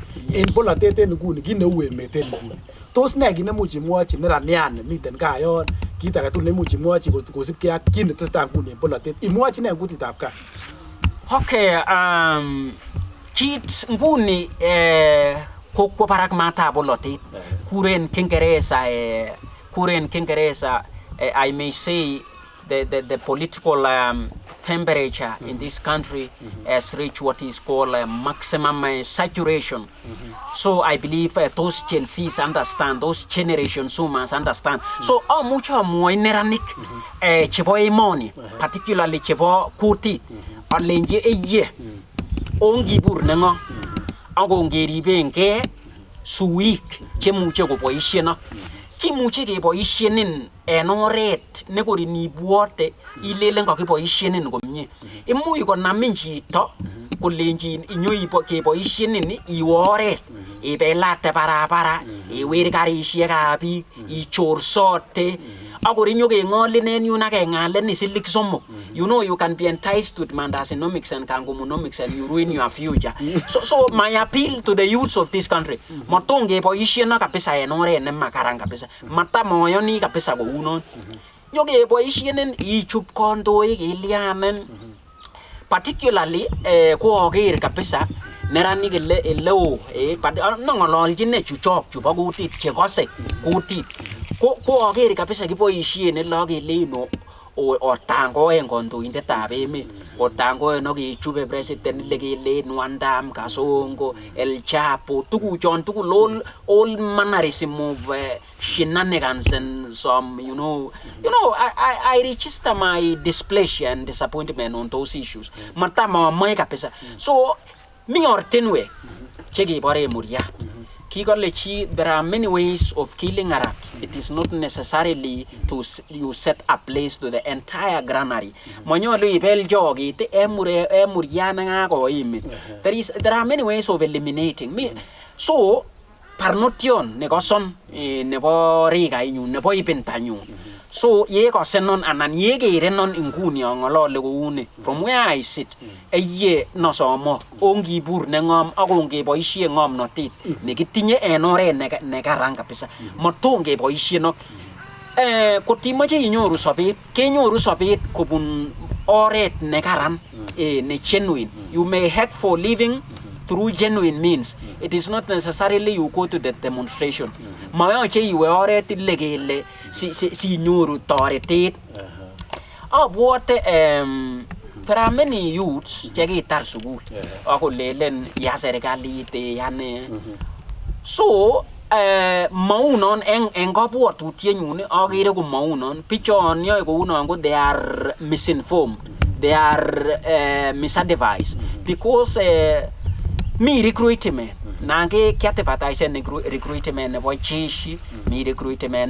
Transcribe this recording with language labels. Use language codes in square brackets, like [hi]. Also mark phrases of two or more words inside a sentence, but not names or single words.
[kln] En bolotet en nguni, kit neu emet en nguni. Tos ne kit nemuch imwochi neranian nemiten gaa yon, kit age tugul nemuch imwochi kosipkei ak kit netesetai nguni en bolotet, imwochi ne en kutitab gaa? Okay, kit nguni kokwo barak matab bolotet, kuren Kingereza, [en] I may say the political temperature in this country has reached what is called maximum saturation. So I believe those Chelseas understand, those generation Zoomers understand. [kln] So mucho mo neranik chebo emoni, particularly chebo kuti, alenje eye ongibur nengo akongeribenke suik chemuche koboisien ak kimuche keboisienin en oret nekor inibwote ilelen kakiboisienin komie. Imuch konamin chito kolenjin inyo keboisienin iwe oret, ibelate barabara, iwir karisiekab biik, ichorsote, akor inyo keng'olin en yun akeng'alen silik somok. [en] You know, you can be enticed with mandasinomics and kangomonomics and you ruin your future. So my appeal to the youths of this country, [kln] matong keboisien na kabisa en oret nemakaran kabisa. Matamoyoni kabisa kounon. Nyo keboisienin ichub kondoik ilianen. Particularly koaker kabisa neranik eleo nong'ololjin chuchok chubo kutit chekose kutit. Koaker kabisa kiboisien ele akeleino otango en kandoindetab emet otango en okichube president lekelen Wandam Kasongo El Chapo tukuchon tugul [en] all mannerism of shenanigans and some I register my displeasure and disappointment on those issues [kln] matama mai kabisa so mi ortinwe chekibore muria Kikolechi, [en] there are many ways of killing a rat. It is not necessarily to you set a place to the entire granary. There are many ways of eliminating me. So, [kln] parnotion negoson nebo riga inyu nebo ibentanyu. So ye ko senon anan ye ge renon inguni ngolole koune [en] from where I sit [kln] ye no somo ongi bur ne ngom akonge boisie ngomnotet nekitinye en oret ne karan kabisa motonge boisie no kotimoche inyoru sobet kenyoru sobet kobun oret ne karan ne [en] genuine you may head for living through genuine means. It is not necessarily you go to the demonstration. [kln] Mayoche iwe oret legele si nyuru toretet. [en] Abwote there are many youths [kln] chekitar sukul. Ako lelen ya serikalit yane. So maunon en kabwatutienyun agere ko maunon pichon yoe kounon ko [en] they are misinformed. They are misadvised because [kln] mi recruitment nange kiadvertise recruitment nebo jeshi mi recruitment